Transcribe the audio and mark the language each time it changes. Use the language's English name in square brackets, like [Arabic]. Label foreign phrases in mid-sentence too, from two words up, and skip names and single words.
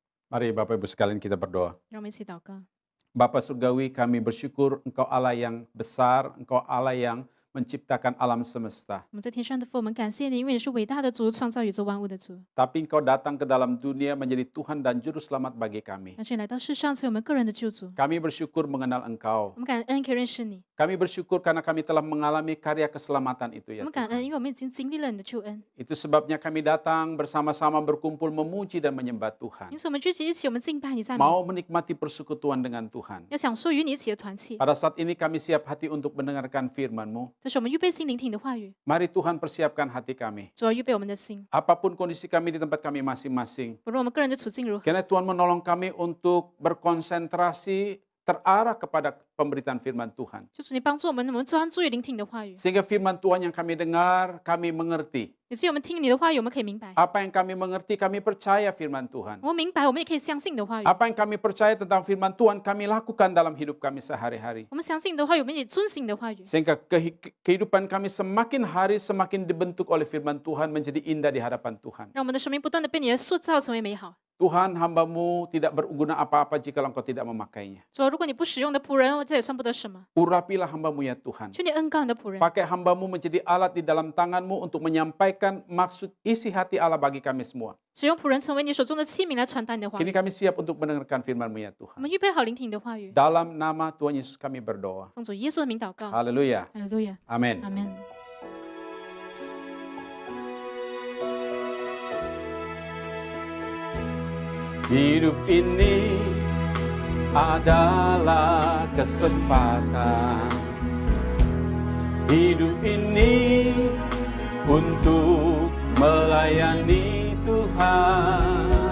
[Indonesian] Mari Bapak Ibu sekalian kita berdoa. [Chinese] 让我们一起祷告。 [Indonesian] Bapa Surgawi, kami bersyukur Engkau Allah yang besar, Engkau Allah yang menciptakan alam semesta. [Chinese] 我们在天上的父，我们感谢你，因为你是伟大的主，创造宇宙万物的主。 [Indonesian] Tapi Engkau datang ke dalam dunia menjadi Tuhan dan Juru Selamat bagi kami. [Chinese] 但是你来到世上，成为我们个人的救主。 [Indonesian] Kami bersyukur mengenal Engkau. [Chinese] 我们感恩可以认识你， [Indonesian] Kami bersyukur karena kami telah mengalami karya keselamatan itu [Chinese] 我 [Indonesian] ya [Chinese] 们感 [Indonesian] Tuhan. [Chinese] 恩，因为我们已经经历了你的救恩。 [Indonesian] Itu sebabnya kami datang bersama-sama berkumpul memuji dan menyembah Tuhan. [Chinese] 因此，我们聚集一起，我们敬拜你，赞美， [Indonesian] Mau menikmati persekutuan dengan Tuhan. [Chinese] 要享受与你一起的团契。 [Indonesian] Pada saat ini kami siap hati untuk mendengarkan firman-Mu. [Chinese] 这是我们预备心聆听你的话语， [Indonesian] Mari Tuhan persiapkan hati kami. [Chinese] 主要预备我们的心。 [Indonesian] Apapun kondisi kami di tempat kami masing-masing. [Chinese] 不论我们个人的处境如何， [Indonesian] Kiranya Tuhan menolong kami untuk berkonsentrasi terarah kepada pemberitaan firman Tuhan. [Chinese] 就是你帮助我们专注于聆听你的话语， [Indonesian] Sehingga firman Tuhan yang kami dengar, kami mengerti. [Chinese] 以至于我们听你的话语，我们可以明白。 [Indonesian] Apa yang kami mengerti, kami percaya firman Tuhan. [Chinese] 我们明白，我们也可以相信你的话语。 [Indonesian] Apa yang kami percaya tentang firman Tuhan, kami lakukan dalam hidup kami sehari-hari. [Chinese] 我们相信你的话语，我们也遵行你的话语， [Indonesian] Sehingga kehidupan kami semakin hari semakin dibentuk oleh firman Tuhan menjadi indah di hadapan Tuhan. [Chinese] 让我们的生命不断的被你的塑造成为美好。 [Indonesian] Tuhan, hamba-Mu tidak berguna apa-apa jika Engkau tidak memakainya. [Chinese] 主啊，如果你不使用的仆人，这也算不得什么。 [Indonesian] Urapilah hamba-Mu ya Tuhan. [Chinese] 求你恩膏你的仆人， [Indonesian] Pakai hamba-Mu menjadi alat di dalam tangan-Mu untuk menyampaikan maksud isi hati Allah bagi kami semua. [Chinese] 使用仆人成为你手中的器皿来传达你的话 [Indonesian] Kini [Chinese] 语。 [Indonesian] kami siap untuk mendengarkan firman-Mu ya [Chinese] 我 [Indonesian] Tuhan. [Chinese] 们预备好聆听你的话语， [Indonesian] Dalam nama Tuhan Yesus kami berdoa. [Chinese] 奉主耶稣的名祷告。 [Indonesian] Haleluya. [Chinese] 哈利路亚， [Indonesian] Amin. [Chinese] 阿门。 [Indonesian] Hidup ini adalah kesempatan. Hidup ini untuk melayani Tuhan.